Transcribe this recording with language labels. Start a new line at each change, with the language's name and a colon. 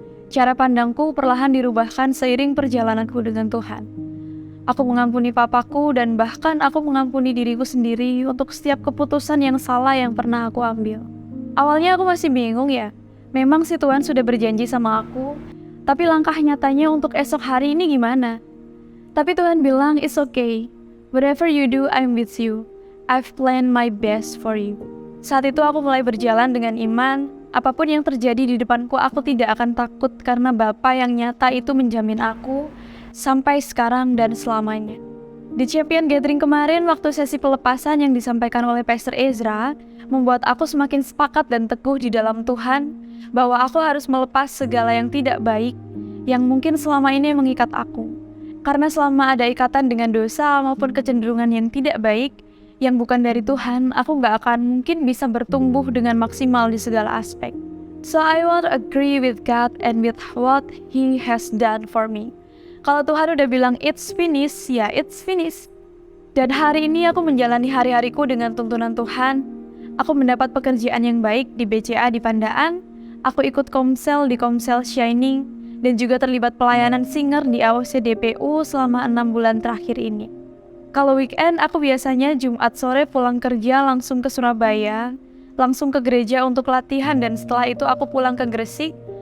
Indonesian: Cara pandangku perlahan dirubahkan seiring perjalananku dengan Tuhan. Aku mengampuni papaku dan bahkan aku mengampuni diriku sendiri untuk setiap keputusan yang salah yang pernah aku ambil. Awalnya aku masih bingung ya, memang si Tuhan sudah berjanji sama aku, tapi langkah nyatanya untuk esok hari ini gimana? Tapi Tuhan bilang,
English: it's okay, whatever you do, I'm with you. I've planned my best for you.
Indonesian: Saat itu aku mulai berjalan dengan iman, apapun yang terjadi di depanku aku tidak akan takut karena Bapa yang nyata itu menjamin aku sampai sekarang dan selamanya. Di Champion Gathering kemarin, waktu sesi pelepasan yang disampaikan oleh Pastor Ezra, membuat aku semakin sepakat dan teguh di dalam Tuhan, bahwa aku harus melepas segala yang tidak baik, yang mungkin selama ini mengikat aku. Karena selama ada ikatan dengan dosa maupun kecenderungan yang tidak baik, yang bukan dari Tuhan, aku gak akan mungkin bisa bertumbuh dengan maksimal di segala aspek.
English: So I want to agree with God and with what He has done for me.
Indonesian: Kalau Tuhan udah bilang
English: it's finished,
Indonesian: ya
English: it's finished.
Indonesian: Dan hari ini aku menjalani hari-hariku dengan tuntunan Tuhan. Aku mendapat pekerjaan yang baik di BCA di Pandaan. Aku ikut komsel di Komsel Shining. Dan juga terlibat pelayanan singer di AOC DPU selama 6 bulan terakhir ini. Kalau weekend, aku biasanya Jumat sore pulang kerja langsung ke Surabaya, langsung ke gereja untuk latihan, dan setelah itu aku pulang ke Gresik.